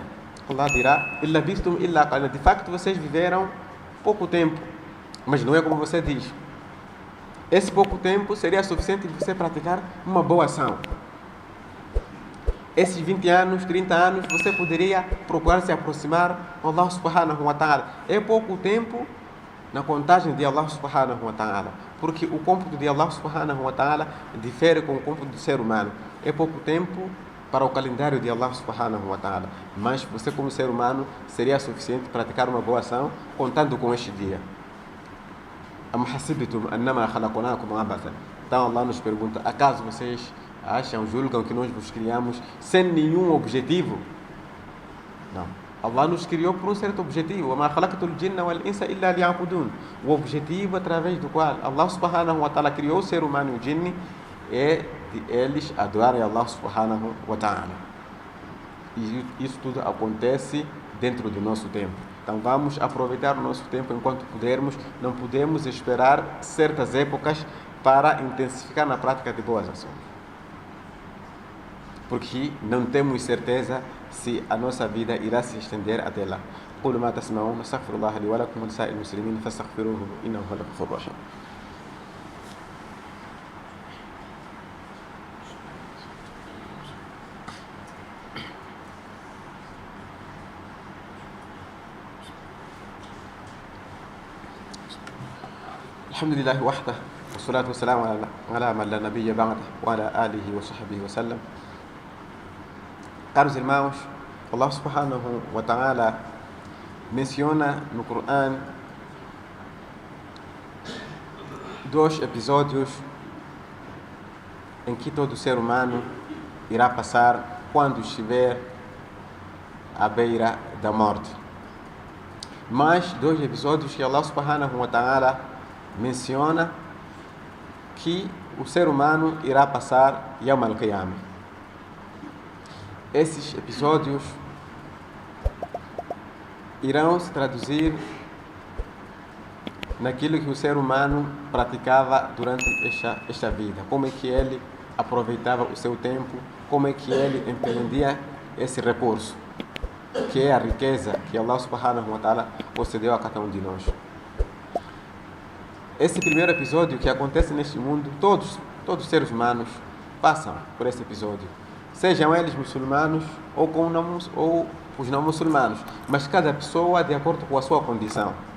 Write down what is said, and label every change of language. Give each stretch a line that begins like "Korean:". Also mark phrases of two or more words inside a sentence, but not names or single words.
Portuguese: Allah dirá: de facto vocês viveram pouco tempo, mas não é como você diz. Esse pouco tempo seria suficiente de você praticar uma boa ação. Esses 20 anos, 30 anos, você poderia procurar se aproximar de Allah
Arabic: سبحانه وتعالى.
Portuguese: É pouco tempo na contagem de Allah
Arabic: سبحانه وتعالى,
Portuguese: porque o cômputo de Allah
Arabic: سبحانه وتعالى
Portuguese: difere com o cômputo do ser humano. É pouco tempo para o calendário de Allah
Arabic: سبحانه وتعالى,
Portuguese: mas você, como ser humano, seria suficiente praticar uma boa ação contando com este dia.
Arabic: أم حسبتم أنما خلقناكم عبثا.
Portuguese: Então Allah nos pergunta: acaso vocês julgam que nós vos criamos sem nenhum objetivo? Não. Allah nos criou por um certo objetivo.
Arabic: وَمَا خَلَقْتُ الْجِنَّ وَالْإِنسَ إِلَّا لِيَعْبُدُونَ.
Portuguese: O objetivo através do qual Allah
Arabic: سبحانه وتعالى
Portuguese: criou o ser humano e o jinni é de eles adorarem Allah
Arabic: سبحانه وتعالى.
Portuguese: E isso tudo acontece dentro do nosso tempo. Então vamos aproveitar o nosso tempo enquanto pudermos. Não podemos esperar certas épocas para intensificar na prática de boas ações, porque não temos certeza se a nossa vida irá se estender até lá.
Arabic: قولوا ما تسمعون استغفر الله لي ولكم ولسائر المسلمين فاستغفروه إنه هو الغفور الرحيم. الحمد لله وحده والصلاة والسلام على من لا نبي بعده وعلى آله وصحبه وسلم.
Portuguese: Caros irmãos, Allah
Arabic: سبحانه وتعالى
Portuguese: menciona no Corão 2 episódios em que todo ser humano irá passar quando estiver à beira da morte. Mas 2 episódios que Allah
Arabic: سبحانه وتعالى
Portuguese: menciona que o ser humano irá passar Yawm al-Qiyamah. Esses episódios irão se traduzir naquilo que o ser humano praticava durante esta vida, como é que ele aproveitava o seu tempo, como é que ele empreendia esse recurso, que é a riqueza que Allah
Arabic: سبحانه وتعالى
Portuguese: concedeu a cada um de nós. Esse primeiro episódio que acontece neste mundo, todos os seres humanos passam por esse episódio, sejam eles muçulmanos ou os não muçulmanos, mas cada pessoa de acordo com a sua condição.